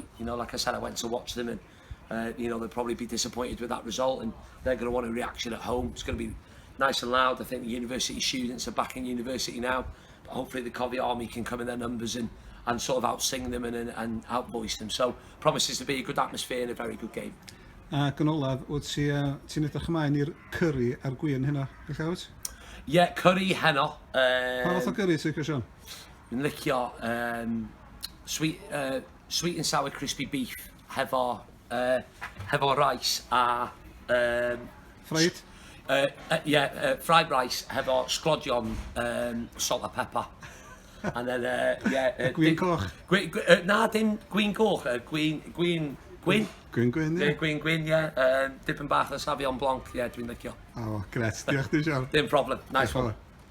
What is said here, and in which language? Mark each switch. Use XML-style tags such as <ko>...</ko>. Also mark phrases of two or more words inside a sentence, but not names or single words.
<en>Like I said, I went to watch them, and they'll probably be disappointed with that result, and they're going to want a reaction at home. It's going to be nice and loud. I think the university students are back in university now, but hopefully the Covey army can come in their numbers and sort of out-sing them and out-voice them. So promises to be a good atmosphere and a very good game.</en> <cy>Ac yn olaf, ti'n edrych ymlaen i'r curry a'r gwyn hynna, eich awt?</cy> <en>Yeah, curry heno.</en> <cy>Pa fath o curry ti'n cael, Sean? Yn licio</cy> <en>sweet and sour crispy beef hefo rice a Fried? Fried rice</en> <cy>hefo sglodion</cy> <en>salt and pepper. And then</en> <cy>Gwyn coch? Na, dim gwyn coch, gwyn. Gwyn, ie. Gwyn, dipyn bach o safion blanc, dwi'n licio. O, gret. Diolch di, Sean. Dim problem,</cy> <en>nice one.</en>